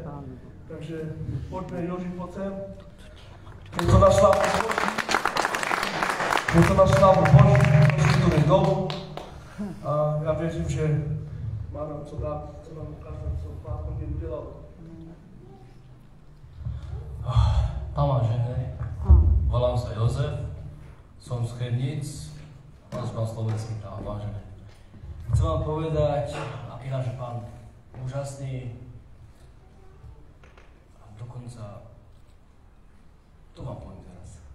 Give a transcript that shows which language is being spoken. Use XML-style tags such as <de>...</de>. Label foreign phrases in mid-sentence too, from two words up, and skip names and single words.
<cs>Takže pojďme, Joži, pojď sem. Je to na slavu Boží, to je dom. A já věřím, že má nám co dát, co nám ukázat, co Pán po něm udělal.</cs> <sk>Vážené, volám sa Jozef, som z Chemníc, mám slovenský práv, vážené. Chcem vám povedať, aký náš Pán úžasný a dokonca to vám poviem teraz.</sk>